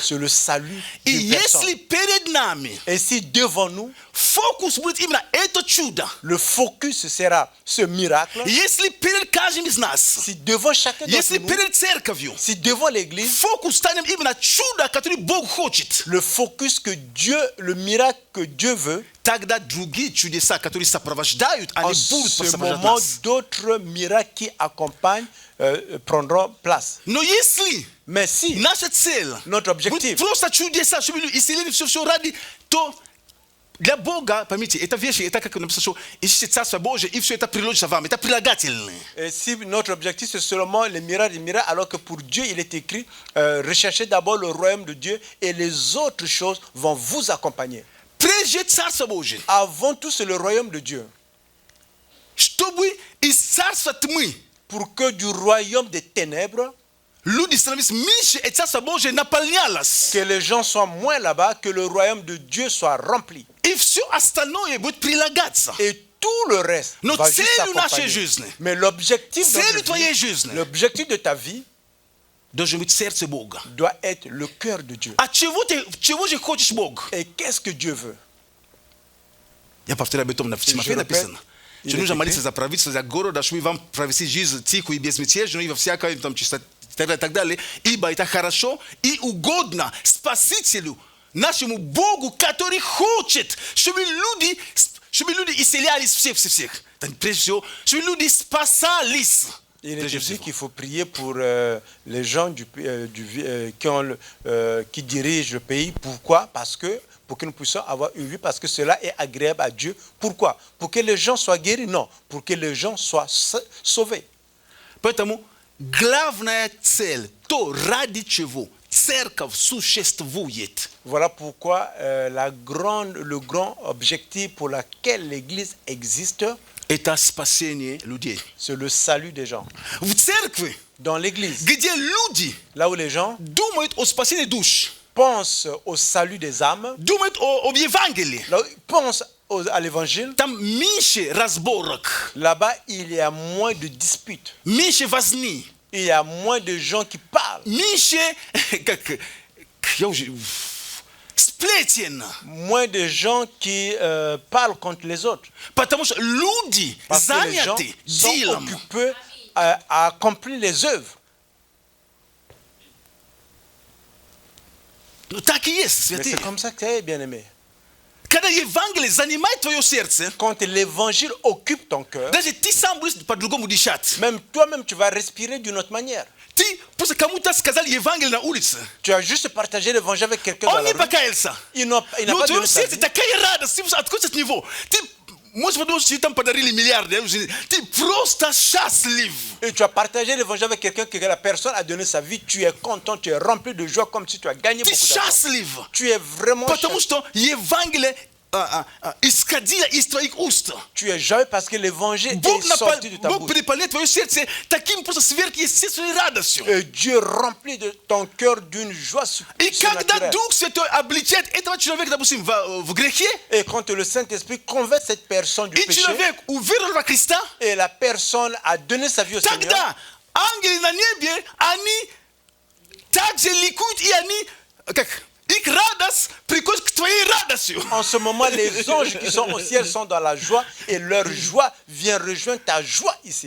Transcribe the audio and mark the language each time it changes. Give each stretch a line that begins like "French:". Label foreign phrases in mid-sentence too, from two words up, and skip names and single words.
French: c'est le salut
Russian: И
French: d'une personne.
Russian: если перед нами
French: Et si devant nous,
Russian: фокус будет именно это чудо,
French: le focus sera ce miracle,
Russian: если перед каждым из нас,
French: si devant chacun d'entre
Russian: если
French: nous,
Russian: перед церковью,
French: si devant l'église,
Russian: фокус станет именно чудо, которое Бог хочет,
French: le focus que Dieu, le miracle que Dieu veut,
Russian: тогда другие чудеса, которые сопровождают,
French: en
Russian: они будут
French: ce
Russian: сопровождать
French: moment,
Russian: нас.
French: d'autres miracles qui accompagnent prendront place.
Russian: Но если
French: Mais si
Russian: наша цель
French: notre
Russian: будет
French: objectif,
Russian: просто чудеса, чтобы исцелили все ради, то для Бога, поймите, это вещи, это как написано, что ищите Царство Божие, и все это приложится вам, это прилагательные.
French: et si notre objectif c'est seulement les miracles, alors que pour Dieu il est écrit, recherchez d'abord le royaume de Dieu et les autres choses vont vous accompagner.
Russian: Прежде Царство Божие,
French: Avant tout, c'est le royaume de Dieu.
Russian: чтобы из Царства тьмы
French: Pour que du royaume des ténèbres,
Russian: люди становились меньше, и Царство Божие наполнялось.
French: que les gens soient moins là-bas, que le royaume de Dieu soit rempli.
Russian: И все остальное будет прилагаться.
French: Et tout le reste
Russian: Но
French: va juste
Russian: целью нашей
French: s'accompagner.
Russian: жизни,
French: Mais l'objectif de
Russian: целью
French: notre
Russian: твоей
French: vie,
Russian: жизни
French: l'objectif de ta vie
Russian: должен быть сердце Бога.
French: doit être le cœur de Dieu.
Russian: А чего же хочешь Бог?
French: Et qu'est-ce que Dieu veut?
Russian: Я повторяю об этом в Тимофее написано.
French: il
Russian: Что
French: est
Russian: нужно
French: écrit.
Russian: молиться за правительство, за город, чтобы вам провести жизнь тихую и безмятежную, и во всякой там чистоте и так далее. Ибо это хорошо и угодно Спасителю, нашему Богу, который хочет, чтобы люди исцелялись всех. Прежде всего, чтобы люди спасались.
French: Il est
Russian: Прежде
French: dit
Russian: всего.
French: qu'il faut prier pour les gens qui dirigent le pays. Pourquoi? Parce que pour que nous puissions avoir une vie, parce que cela est agréable à Dieu. Pourquoi? Pour que les gens soient guéris? Non, pour que les gens soient sauvés.
Russian: Поэтому главная цель, то ради чего церковь существует,
French: Voilà pourquoi le grand objectif pour lequel l'Église existe,
Russian: это спасение людей.
French: c'est le salut des gens.
Russian: В церкви,
French: Dans l'Église,
Russian: где люди
French: là où les gens
Russian: думают о спасении душ,
French: pensent au salut des âmes,
Russian: думают об Евангелии,
French: là où ils pensent à l'Évangile,
Russian: там меньше разборок,
French: là-bas il y a moins de disputes.
Russian: меньше возни,
French: Il y a moins de gens qui parlent,
Russian: меньше сплетен.
French: moins de gens qui parlent contre les autres.
Russian: Потому что люди
French: Parce que les gens
Russian: заняты
French: sont
Russian: делом.
French: occupés à accomplir les œuvres.
Russian: Ну так и есть,
French: Mais
Russian: святые.
French: c'est comme ça que c'est, bien-aimé.
Russian: Когда Евангелие занимает твое сердце,
French: Quand l'évangile occupe ton cœur,
Russian: даже ты сам будешь по-другому дышать.
French: même toi-même, tu vas respirer d'une autre manière.
Russian: Ты просто кому-то сказал Евангелие на улице.
French: Tu as juste partagé l'évangile avec quelqu'un dans
Russian: Он
French: la
Russian: не
French: rue.
Russian: покаялся.
French: Il n'a
Russian: Но
French: pas
Russian: в твоем
French: donné sa
Russian: сердце
French: vie.
Russian: такая радость, ты откуда от него? Ты можешь подумать, что тебе там подарили миллиарды. Ты просто счастлив.
French: Et tu as partagé l'évangile avec quelqu'un que la personne a donné sa vie. Tu es content, tu es rempli de joie comme si tu as gagné
Russian: Ты
French: beaucoup d'argent.
Russian: счастлив.
French: Tu es vraiment
Russian: Потому счasтлив. что Евангелие исходило из твоих уст.
French: Tu es joyeux parce que l'évangile
Russian: Бог
French: est sorti de ta bouche.
Russian: переполняет твое сердце таким просто сверхъестественной радостью.
French: Et Dieu remplit de ton cœur d'une joie
Russian: И когда
French: surnaturelle.
Russian: Дух Святой обличает этого человека, допустим, в грехе,
French: Et quand le Saint-Esprit convainc cette personne du
Russian: и
French: péché,
Russian: человек уверовал во Христа,
French: et la personne a donné sa vie au Seigneur,
Russian: тогда ангелы на небе, они также ликуют, и они, их радость приходит к твоей радостью.
French: en ce moment, les anges qui sont au ciel sont dans la joie et leur joie vient rejoindre ta joie ici.